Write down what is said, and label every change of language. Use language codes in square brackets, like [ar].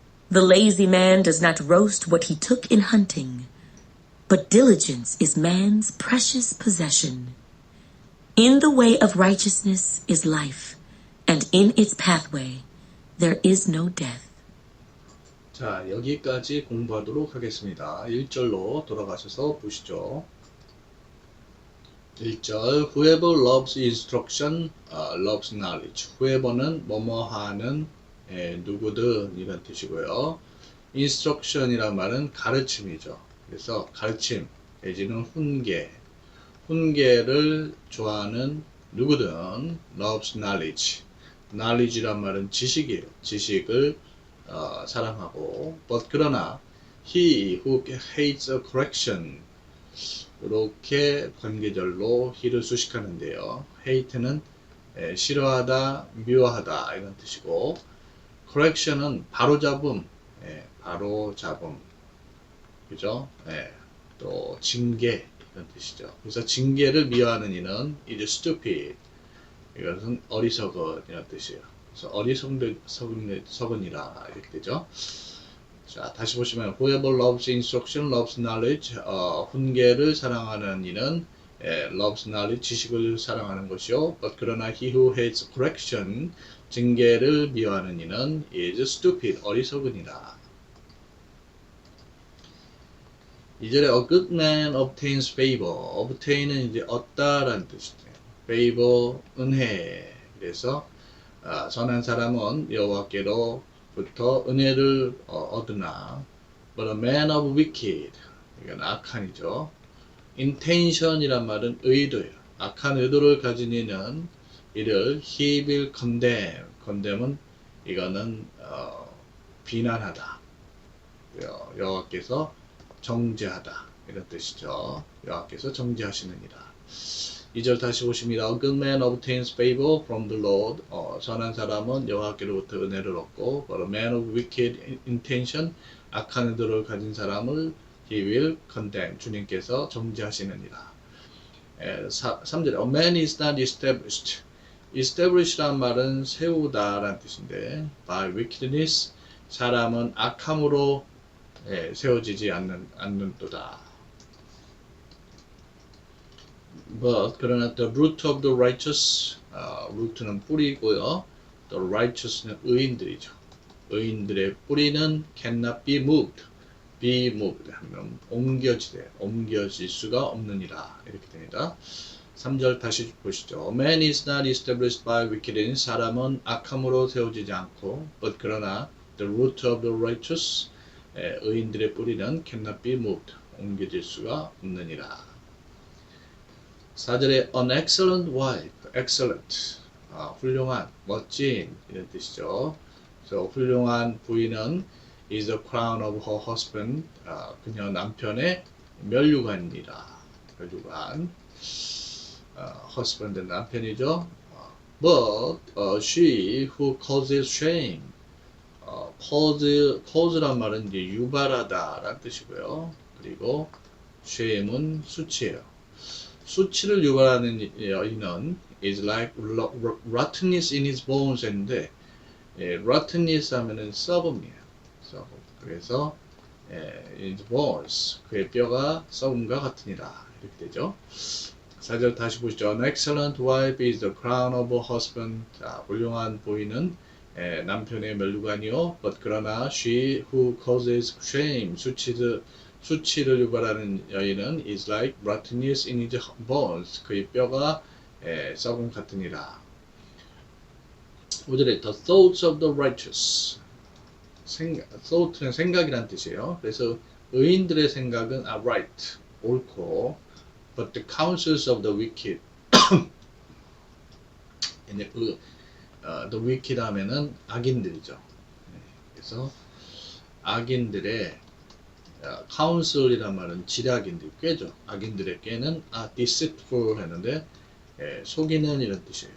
[en] The lazy man does not roast what he took in hunting, but diligence is man's precious possession. In the way of righteousness is life, and in its pathway there is no death. [ko] 자, 여기까지 공부하도록 하겠습니다. 1절로 돌아가셔서 보시죠. [en] 1절 Whoever loves instruction loves knowledge. [ko] Whoever는 뭐뭐하는 누구든 이런 뜻이고요. instruction이란 말은 가르침이죠. 그래서 가르침 내지는 훈계, 훈계를 좋아하는 누구든 [en] loves knowledge. [ko] knowledge란 말은 지식이에요. 지식을 사랑하고 but 그러나 [en] he who hates a correction [ko] 이렇게 관계절로 he를 수식하는데요. hate는 싫어하다, 미워하다 이런 뜻이고 correction은 바로잡음, 바로잡음, 그죠? 또 징계 이런 뜻이죠. 그래서 징계를 미워하는 이는 [en] is stupid. [ko] 이것은 어리석은 이런 뜻이에요. 그래서 어리석은이라 이렇게 되죠. 자, 다시 보시면 [en] whoever loves instruction loves knowledge. [ko] 훈계를 사랑하는 이는 [en] loves knowledge, [ko] 지식을 사랑하는 것이요. [en] But [ko] 그러나 [en] he who hates correction, [ko] 징계를 미워하는 이는 [en] is stupid, [ko] 어리석으니라. [en] 2절에 a good man obtains favor. [ko] obtain은 이제 얻다라는 뜻이죠. favor, 은혜. 그래서 선한 사람은 여호와께로부터 은혜를 얻으나 [en] but a man of wicked, [ko] 이건 악한이죠. intention이란 말은 의도예요. 악한 의도를 가진 이는 이를 [en] he will condemn. [ko] condemn은 이거는 비난하다. 여호와께서 정죄하다, 이런 뜻이죠. 여호와께서 정죄하시느니라. 2절 다시 보십니다. [en] A good man obtains favor from the Lord. [ko] 선한 사람은 여호와께로부터 은혜를 얻고, [en] but a man of wicked intention, [ko] 악한 의도를 가진 사람을 [en] he will condemn. [ko] 주님께서 정죄하시느니라. [en] 3절에 A man is not established. [ko] establish란 말은 세우다라는 뜻인데, [en] by wickedness, [ko] 사람은 악함으로 세워지지 않는도다. [en] But [ko] 그러나 [en] the root of the righteous, root는 [ko] 뿌리고요. [en] The righteous는 [ko] 의인들이죠. 의인들의 뿌리는 [en] cannot be moved. [ko] be moved 하면 옮겨질 수가 없느니라. 이렇게 됩니다. [en] 3절 다시 보시죠. A man is not established by wickedness. [ko] 사람은 악함으로 세워지지 않고, [en] but [ko] 그러나 [en] the root of the righteous, [ko] 의인들의 뿌리는 [en] cannot be moved. [ko] 옮겨질 수가 없느니라. 4절에 [en] an excellent wife, [ko] excellent, 훌륭한, 멋진, 이런 뜻이죠. 그래서 훌륭한 부인은 [en] is the crown of her husband, [ko] 그녀 남편의 면류관이라. 면류관, husband은 남편이죠. [en] But she who causes shame, cause [ko] 란 말은 이제 유발하다라는 뜻이고요. 그리고 shame은 수치예요. 수치를 유발하는 여인은 [en] is like rottenness in his bones [ko] 인데, [en] rottenness [ko] 하면은 썩음이에요. 썩음. 그래서 [en] in his bones, [ko] 그의 뼈가 썩음과 같으니라. 이렇게 되죠. 4절 다시 보시죠. [en] An excellent wife is the crown of her husband. [ko] 자, 훌륭한 부인은 남편의 면류관이요. [en] But [ko] 그러나 [en] she who causes shame, [ko] 수치를 유발하는 여인은 [en] is like rottenness in his bones. [ko] 그의 뼈가 썩음 같으니라. 5절에 [en] the thoughts of the righteous. [ko] thought는 생각이란 뜻이에요. 그래서 의인들의 생각은 [en] are right, [ko] 옳고, [en] but the counsels of the wicked. [ko] the wicked 하면은 악인들이죠. 그래서 악인들의 counsel이란 말은 지략인들, 꾀죠. 악인들의 꾀는 [en] deceitful [ko] 했는데 속이는 이런 뜻이에요.